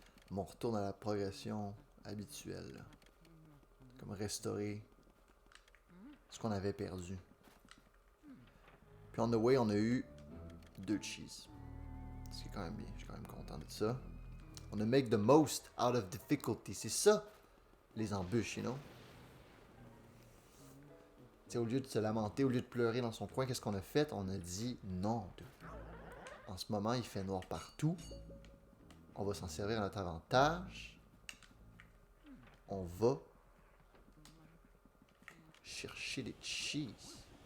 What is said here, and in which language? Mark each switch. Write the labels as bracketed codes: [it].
[fr] Mais on retourne à la progression habituelle, là. Comme restaurer ce qu'on avait perdu. Puis [en] on the way, [fr] on a eu 2 cheese. Ce qui est quand même bien. Je suis quand même content de ça. [en] On a make the most out of difficulty. [fr] C'est ça, les embûches, you know? T'sais, au lieu de se lamenter, au lieu de pleurer dans son coin, qu'est-ce qu'on a fait? On a dit non. En ce moment, il fait noir partout. On va s'en servir à notre avantage. On va chercher des cheese.